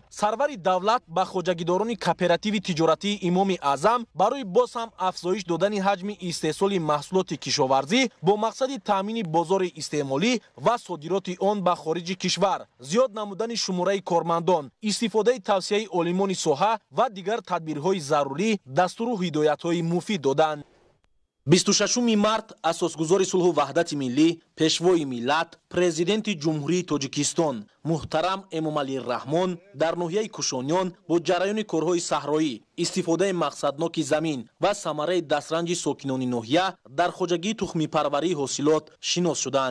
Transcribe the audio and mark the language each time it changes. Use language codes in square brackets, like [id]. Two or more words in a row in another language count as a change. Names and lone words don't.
[tg] Сарвари давлат бо хоҷагидорони кооперативи тиҷоратии Имоми Аъзам барои боз ҳам афзоиш додани ҳаҷми истеҳсоли маҳсулоти кишоварзӣ бо мақсади таъмини бозори истеъмолӣ ва содироти он ба хориҷи кишвар, зиёд намудани шумораи кормандон, истифодаи тавсияи олимони соҳа ва дигар тадбирҳои зарурӣ дастур ва ҳидоятҳои муфид доданд. 26 март асосгузори сулҳу ваҳдати миллӣ пешвои миллат президенти ҷумҳурии тоҷикистон муҳтарам Эмомалӣ Раҳмон дар ноҳияи Кушониён бо ҷараёни корҳои саҳроӣ, истифодаи мақсадноки замин ва самараи дастранҷи сокинони ноҳия дар хоҷагии тухмипарварии ҳосилот шинос шуданд.